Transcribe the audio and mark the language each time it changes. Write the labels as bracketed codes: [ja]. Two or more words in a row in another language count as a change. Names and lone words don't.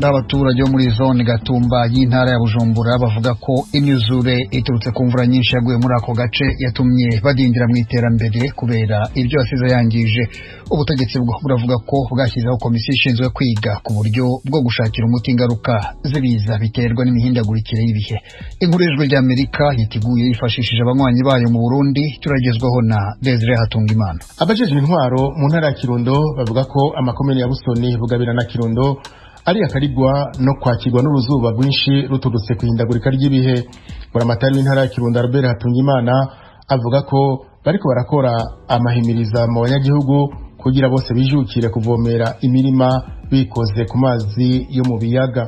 [rw] Abaturage bo muri zone Gatumba y'intara ya Bujumbura bavuga ko imyuzure iturutse ku mvura nyinshi yaguye muri ako gace yatumye badindira mu iterambere kubera ibyo yasize yangije. Ubutegetsi buravuga ko bwashyizeho komisiyo ishinzwe kwiga ku buryo bwo gushakira umuti ingaruka z'ibiza biterwa n'imihindagurikire y'ibihe. Inkuru y'Ijwi ry'Amerika yiteguye yifashishije abanywanyi bayo mu Burundi, turagezwaho na Desire Hatungimana. [rn] Abajejwe intwaro mu ntara ya Kirundo bavuga ko amakomune ya Busoni, Bugabira na Kirundo ari akarigwa no kwakirwa n'uruzuba rwinshi ruturutse kwihindagurika ry'ibihe. Buramatari w'intara ya Kirundo Albert Hatungimana avuga ko bariko barakora amahimiriza mu banyagihugu kugira bose bijukire kuvomera imirima bikoze ku mazi yo mu biyaga.